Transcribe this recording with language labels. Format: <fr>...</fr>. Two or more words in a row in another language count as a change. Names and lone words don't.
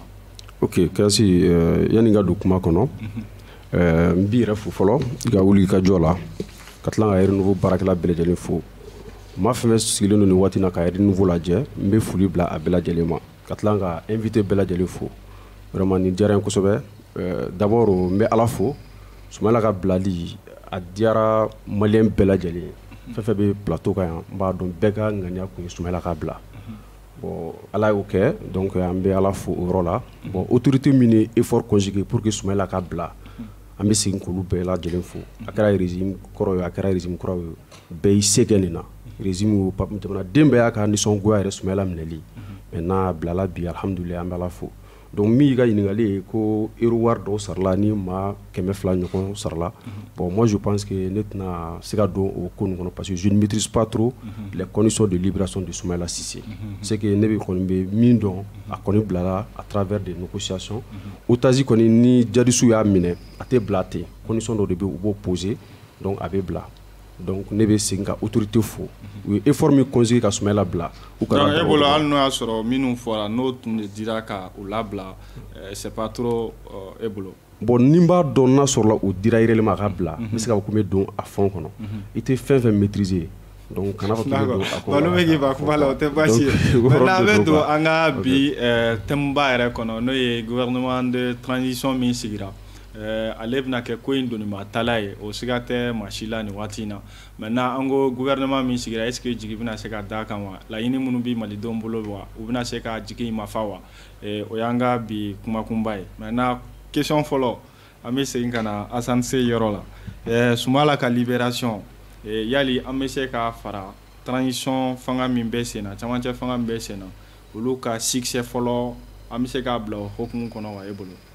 <bm>Ok, kasi yani nga do kuma kɔnɔ n b'i yɛrɛ fo fɔlɔ i ka wuli i ka jɔ la ka tila ka Air Nouveau baarakɛla bɛɛ lajɛlen fo ma fɛn fɛn sigilen don nin waati na ka Air Nouveau lajɛ n bɛ foli bila a bɛɛ lajɛlen ma ka tila ka invité bɛɛ lajɛlen fo vraiment nin diyara n kosɛbɛ d'abord n bɛ Ala fo Sumala ka bilali a diyara maliyɛn bɛɛ lajɛlen fɛn fɛn bɛ plateau kan yan n b'a dɔn bɛɛ ka ŋaniya kun ye Sumala ka bila bon Ala y'o kɛ donc an bɛ Ala fo o yɔrɔ la bon autorité min ye</bm> <fr>effort conjugué pour</fr> <bm>que Sumala ka bila an bɛ segin k'olu bɛɛ lajɛlen fo a kɛra régime kɔrɔ ye a kɛra régime kura ye bɛɛ y'i se kɛ nin na régime jamanaden bɛɛ y'a ka nisɔngoya yɛrɛ Sumala minɛli maintenant a bilala bi alhamdulilayi an bɛ Ala fo donc min y'i ka ɲininkali ye ko euro wari dɔw sarala ni maa 200 ɲɔgɔn sarala</bm> <fr>bon moi je pense que</fr> <bm>ne tɛna se ka don o ko nin kɔnɔ</bm> <fr>parce que je ne maîtrise pas trop les conditions de libération de Soumaïla Cissé c'est que</fr> <bm>ne bɛ kɔni bɛ min dɔn a kɔni bilala</bm> <fr>à travers des négociations</fr> <bm>Otazi kɔni ni jadisiw y'a minɛ a tɛ bila ten condition dɔ de bɛ u b'o</bm> <fr>poser donc</fr> <bm>a bɛ bila donc ne bɛ segin ka autorité fo u ye effort min conjugué ka Soumaïla bila u kana donc e bolo hali n'o y'a sɔrɔ minnu fɔra n'o tun de dira ka u labila</bm> <fr>c'est pas trop</fr> <bm>e bolo bon ni n b'a dɔn n'a sɔrɔla o dira réellement a ka bila n bɛ se k'a fɔ ko n bɛ don a fond kɔnɔ i tɛ fɛn fɛn</bm> <fr>maîtriser donc</fr> <bm>kana fɔ k'i bɛ don a kɔnɔ balo bɛ k'i ba kuma la o tɛ baasi ye maintenant an bɛ don an ka bi thème-ba yɛrɛ kɔnɔ n'o ye</bm> <fr>gouvernement de transition</fr> <bm>min sigira ale bɛna kɛ ko in donima tala ye o siga tɛ maa si la nin waati in na maintenant an ko gouvernement min sigira</bm> <fr>est ce que</fr> <bm>jigi bɛna se ka da kan wa laɲini minnu bɛ malidenw bolo wa u bɛna se ka jigi ma fa wa o y'an ka bi kumakunba ye</bm> <fr>maintenant question</fr> <bm>fɔlɔ an bɛ segin ka na Assane Se yɔrɔ la Sumala ka libération yali an bɛ se ka fara transition fanga min bɛ sen na camancɛ fanga min bɛ sen na olu ka succès fɔlɔ an bɛ se k'a bila o hokumu kɔnɔ wa e bolo.</bm>